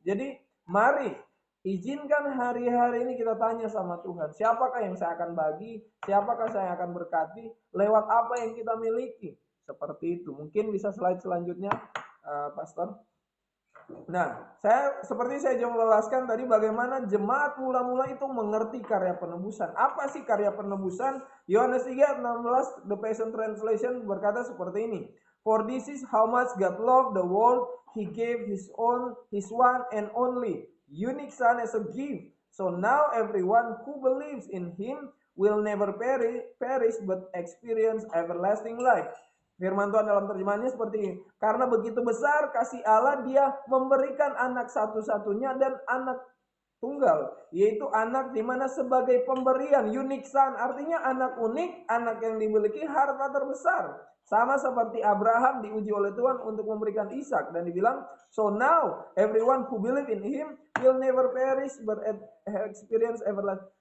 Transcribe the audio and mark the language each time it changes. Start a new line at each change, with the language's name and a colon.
Indonesian: Jadi mari izinkan hari-hari ini kita tanya sama Tuhan, siapakah yang saya akan bagi, siapakah saya akan berkati, lewat apa yang kita miliki. Seperti itu. Mungkin bisa slide selanjutnya, Pastor. Nah, seperti saya jelaskan tadi bagaimana jemaat mula-mula itu mengerti karya penebusan. Apa sih karya penebusan? Yohanes 3:16 The Passion Translation berkata seperti ini.
English: For this is how much God loved the world, He gave His one and only unique Son as a gift. So now everyone who believes in Him will never perish but experience everlasting life.
Indonesian: Firman Tuhan dalam terjemahannya seperti ini. Karena begitu besar kasih Allah, Dia memberikan anak satu-satunya dan anak tunggal, yaitu anak di mana sebagai pemberian,
English: unique son,
Indonesian: artinya anak unik, anak yang dimiliki harta terbesar. Sama seperti Abraham diuji oleh Tuhan untuk memberikan Ishak, dan dibilang,
English: so now everyone who believe in Him will never perish but experience everlasting.